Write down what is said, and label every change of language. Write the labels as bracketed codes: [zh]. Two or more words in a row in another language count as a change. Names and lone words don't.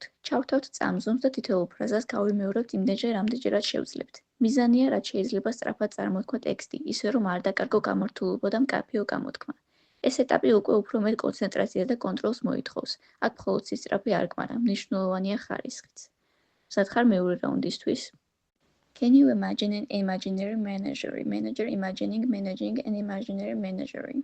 [ka] ჩავთავთ წამზომს და თითოეულ ფრაზას გავიმეორებთ იმდენჯერ, რამდენჯერაც შევძლებთ. მიზანია, რაც შეიძლება სწრაფად წარმოთქვა ტექსტი, ისე რომ არ დაკარგო გამართულობა და მკაფიო გამოთქმა. ეს ეტაპი უკვე უფრო მეტ კონცენტრაციას და კონტროლს მოითხოვს. აქ მხოლოდ სისწრაფე არ გმარა, მნიშვნელოვანია ხარისხიც. მზად ხარ მეორე რაუნდისთვის? [en] Can you imagine an imaginary menagerie? Manager imagining, managing an imaginary menagerie.